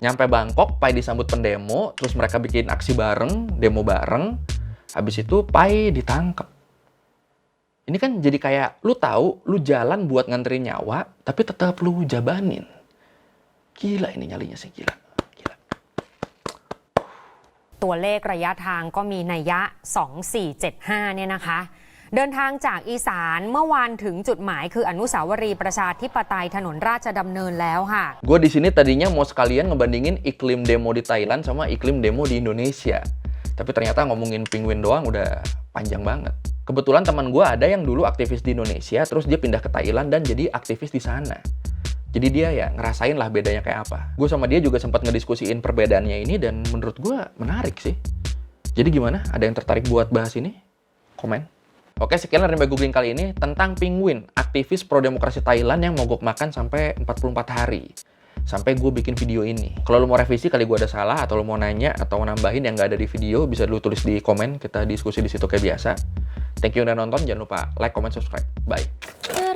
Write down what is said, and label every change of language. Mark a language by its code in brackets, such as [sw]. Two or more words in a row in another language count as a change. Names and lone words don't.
[id] Nyampe Bangkok, Pai disambut pendemo, terus mereka bikin aksi bareng, demo bareng. Habis itu Pai ditangkap. Ini kan jadi kayak, lu tahu, lu jalan buat nganterin nyawa, tapi tetap lu jabanin. Gila ini nyalinya sih, gila. [th] ตัวเลขระยะทางก็มีนัยยะ 2475 เนี่ยนะคะ เดินทางจากอีสานเมื่อวานถึงจุดหมายคืออนุสาวรีย์ประชาธิปไตยถนนราชดำเนินแล้วค่ะ [id] Gue di sini tadinya mau sekalian ngebandingin iklim demo di Thailand sama iklim demo di Indonesia. Tapi ternyata ngomongin Penguin doang udah panjang banget. Kebetulan teman gue ada yang dulu aktivis di Indonesia, terus dia pindah ke Thailand dan jadi aktivis di sana. Jadi dia ya ngerasain lah bedanya kayak apa. Gue sama dia juga sempat ngediskusiin perbedaannya ini dan menurut gue menarik sih. Jadi gimana? Ada yang tertarik buat bahas ini? Komen. Oke, sekian dari Mbak Googling kali ini tentang Penguin, aktivis pro-demokrasi Thailand yang mogok makan sampai 44 hari. Sampai gue bikin video ini. Kalau lu mau revisi kali gue ada salah, atau lu mau nanya, atau mau nambahin yang nggak ada di video, bisa dulu tulis di komen, kita diskusi di situ kayak biasa. [en] Thank you [id] udah nonton, jangan lupa [en] like, comment, subscribe. Bye.